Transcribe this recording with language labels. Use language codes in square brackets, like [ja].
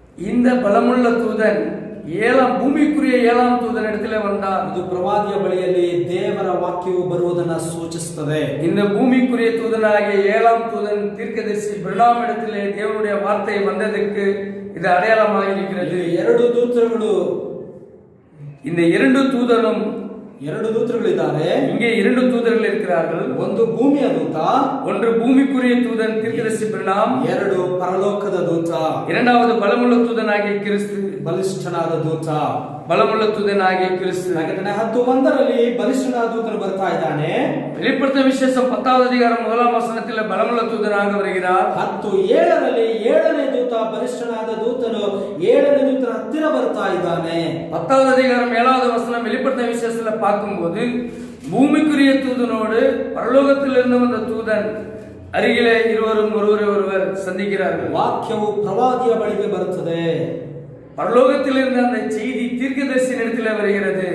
[ta] இந்த பலமுள்ள தூதன் ಭೂಮಿக்குரிய 7ஆம் தூதன் இடத்துல வந்தார். [kn] ಇದು ಪ್ರವಾದಿಯ ಬಳಿಯಲ್ಲಿ ದೇವರ ವಾಕ್ಯವು ಬರುವುದನ್ನು ಸೂಚಿಸುತ್ತದೆ. [ta] இந்த பூமிக்குரிய தூதனாகிய 7ஆம் தூதன் தீர்க்கதரிசி பிரணாம் இடத்திலே தேவனுடைய வார்த்தை வந்ததற்கு இது அடையாளமாக இருக்கிறது. [kn] 2 ದೂತರುಗಳು, [ta] இந்த 2 தூதரும் [kn] 2 ದೂತರುಗಳಿದ್ದಾರೆ. [ta] இங்கே 2 தூதர்கள் இருக்கிறார்கள். [kn] ಒಂದು ಭೂಮಿಯ ದೂತ, [ta] ஒன்று பூமிக்குரிய தூதன் தீர்க்கதரிசி பிரணாம், [kn] 2 ಪರಲೋಕದ ದೂತ, [ta] இரண்டாவது பலமுள்ள தூதனாகிய கிறிஸ்து, [kn] ಬಲಿಷ್ಠನಾದ ದೂತ. [ta] பலமுள்ள தூதனாகிய கிறிஸ்து. [kn] ಪ್ರಕಟಣೆ 10:1ರಲ್ಲಿ ಬಲಿಷ್ಠನಾದ ದೂತನು ಬರ್ತಾ ಇದ್ದಾನೆ. [ta] வெளிப்படுத்தின விசேஷம் 10வது அதிகாரம் 1ஆம் வசனத்தில் பலமுள்ள தூதனாக வருகிறார். [kn] 10:7ರಲ್ಲಿ 7ನೇ ದೂತ ಬಲಿಷ್ಠನಾದ ದೂತನು 7ನೇ ದೂತನ ಹತ್ತಿರ ಬರ್ತಾ ಇದ್ದಾನೆ. [ta] 10வது அதிகாரம் 7வது வசனம் வெளிப்படுத்தின விசேஷத்துல பார்க்கும்போது பூமிக்குரிய தூதனோடு பரலோகத்திலிருந்து வந்த தூதன் அருகிலே இருவரும் ஒருவர் சந்திக்கிறார்கள். [kn] ವಾಕ್ಯವು ಪ್ರವಾದಿಯ ಬಳಿಗೆ ಬರುತ್ತದೆ. [ta] பரலோகத்திலிருந்து அந்த செய்தி தீர்க்கதரிசி இடத்துல வருகிறது.